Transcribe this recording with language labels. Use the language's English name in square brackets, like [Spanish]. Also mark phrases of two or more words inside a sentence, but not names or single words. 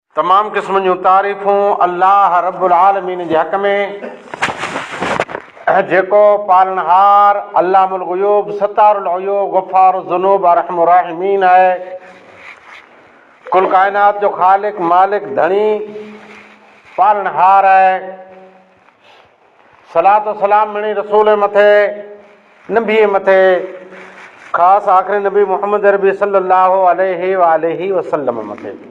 [Sindhi] तमाम क़िस्म जूं तारीफ़ूं अल्लाह रब्बुल आलमीन जे हक़ में, जेको पालनहार [Arabic] علام الغيوب ستار العيوب غفار الذنوب أرحم الراحمين [Sindhi] आहे। कुल कायनात जो ख़ालिक मालिक धणी पालनहार आहे। सलात व सलाम मिणी रसूल मथे नबी मथे, ख़ासि आख़िरी नबी मुहम्मद अरबी [Arabic] صلى الله عليه وسلم [Sindhi] मथे।